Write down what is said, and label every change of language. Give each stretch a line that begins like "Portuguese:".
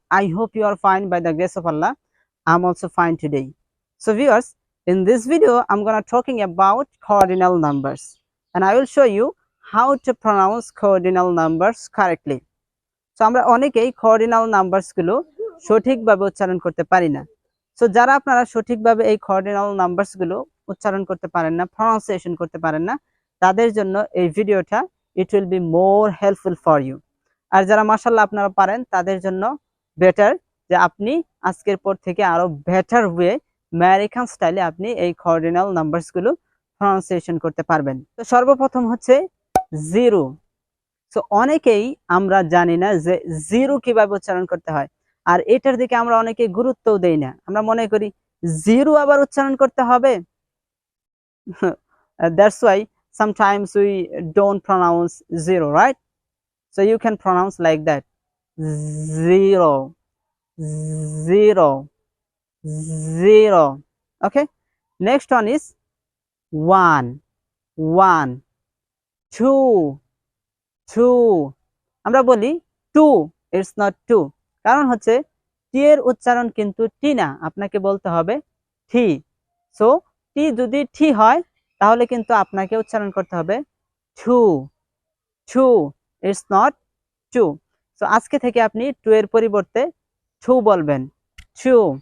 English: I hope you are fine by the grace of Allah. I'm also fine today. So viewers, in this video I'm gonna talking about cardinal numbers and I will show you how to pronounce cardinal numbers correctly.
Bangla: So আমরা অনেকেই cardinal numbers গুলো সঠিকভাবে উচ্চারণ করতে পারি না। So যারা আপনারা সঠিকভাবে এই cardinal numbers গুলো উচ্চারণ করতে পারেন না, pronunciation করতে পারেন না, তাদের জন্য এই ভিডিওটা
English: it will be more helpful for you.
Bangla: আর যারা মাশাআল্লাহ আপনারা পারেন তাদের জন্য বেটার যে আপনি আজকের পর থেকে আরো বেটার ওয়ে আমেরিকান স্টাইলে আপনি এই কার্ডিনাল নাম্বারস গুলো প্রনাউন্সিয়েশন করতে পারবেন। তো সর্বপ্রথম হচ্ছে জিরো। সো অনেকেই আমরা জানি না যে জিরো কিভাবে উচ্চারণ করতে হয়, আর এটার দিকে আমরা অনেকে গুরুত্বও দেই না। আমরা মনে করি জিরো আবার উচ্চারণ করতে হবে।
English: That's why sometimes we don't pronounce zero, right? So you can pronounce like that: zero, zero, zero. Okay. Next one is one, one, two, two.
Bangla: আমরা বলি
English: two, it's not two.
Bangla: কারণ হচ্ছে টি এর উচ্চারণ কিন্তু টি না, আপনাকে বলতে হবে টি। সো টি যদি টি হয় তাহলে কিন্তু আপনাকে উচ্চারণ করতে হবে two, two,
English: it's not two.
Bangla: So আজকে থেকে আপনি টু এর পরিবর্তে টু বলবেন, টু।